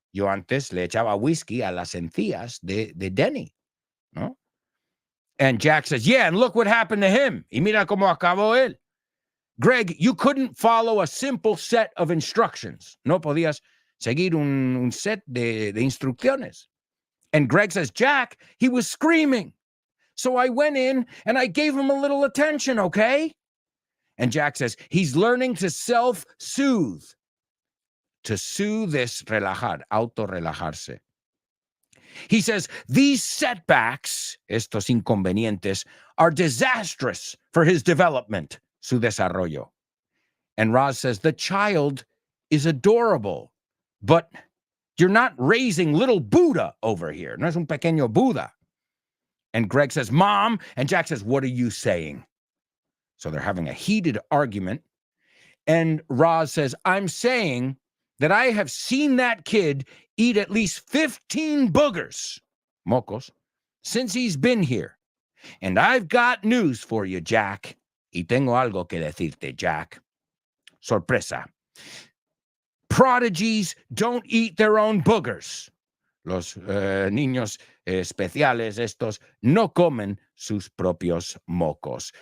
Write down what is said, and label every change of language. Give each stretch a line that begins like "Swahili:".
Spanish: Yo antes le echaba whiskey a las encías de Denny. ¿No?
English: And Jack says, yeah, and look what happened to him.
Spanish: Y mira cómo acabó él.
English: Greg, you couldn't follow a simple set of instructions.
Spanish: No podías seguir un set de instrucciones.
English: And Greg says, Jack, he was screaming. So I went in and I gave him a little attention, okay? And Jack says, he's learning to self-soothe. To soothe
Spanish: es relajar, auto-relajarse.
English: He says, these setbacks,
Spanish: estos inconvenientes,
English: are disastrous for his development,
Spanish: su desarrollo.
English: And Roz says, the child is adorable, but you're not raising little Buddha over here.
Spanish: No es un pequeño Buddha.
English: And Greg says, Mom. And Jack says, what are you saying? So they're having a heated argument. And Roz says, I'm saying that I have seen that kid eat at least 15 boogers, mocos, since he's been here. And I've got news for you, Jack.
Spanish: Y tengo algo que decirte, Jack. Sorpresa.
English: Prodigies don't eat their own boogers.
Spanish: Los niños especiales estos no comen sus propios mocos.